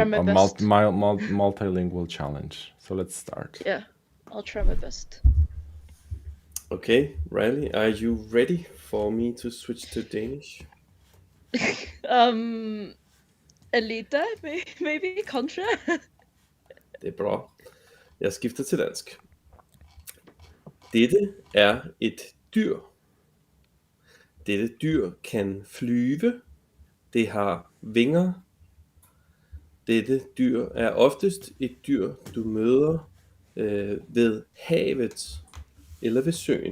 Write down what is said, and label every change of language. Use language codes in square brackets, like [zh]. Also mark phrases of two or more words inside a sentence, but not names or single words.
[en] try my best. multilingual challenge. So let's start. Yeah, I'll try my best. Okay, Riley, are you ready for me to switch to Danish? Alita, maybe contra. [da] Det er bra. Jeg skifter til dansk. Dette er et dyr. Dette dyr kan flyve. Det har vinger. Dette dyr er oftest et dyr, du møder ved havet eller ved søen.